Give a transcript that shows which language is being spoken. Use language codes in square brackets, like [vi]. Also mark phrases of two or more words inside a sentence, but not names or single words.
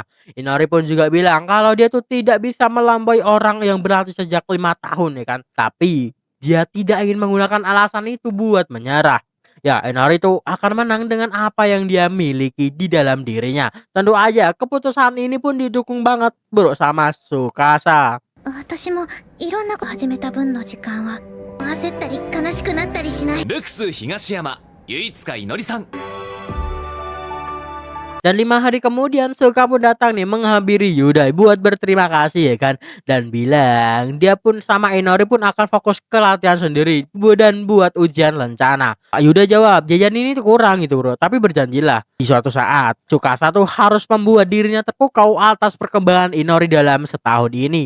[id] Inori pun juga bilang kalau dia tuh tidak bisa melampaui orang yang berlatih sejak 5 tahun ya kan. Tapi dia tidak ingin menggunakan alasan itu buat menyerah. Ya, Inori tuh akan menang dengan apa yang dia miliki di dalam dirinya. Tentu aja keputusan ini pun didukung banget bro sama Tsukasa. [ja] 私もいろんなこと始めた分の時間は焦ったり悲しくなったりしない。ルクス東山唯塚いのりさん。 [id] Dan 5 hari kemudian Suka pun datang nih menghampiri Yuda buat berterima kasih ya kan. Dan bilang dia pun sama Inori pun akan fokus ke latihan sendiri dan buat ujian lencana. Yuda jawab jajan ini tuh kurang gitu bro. Tapi berjanjilah di suatu saat Tsukasa tuh harus membuat dirinya terpukau atas perkembangan Inori dalam setahun ini.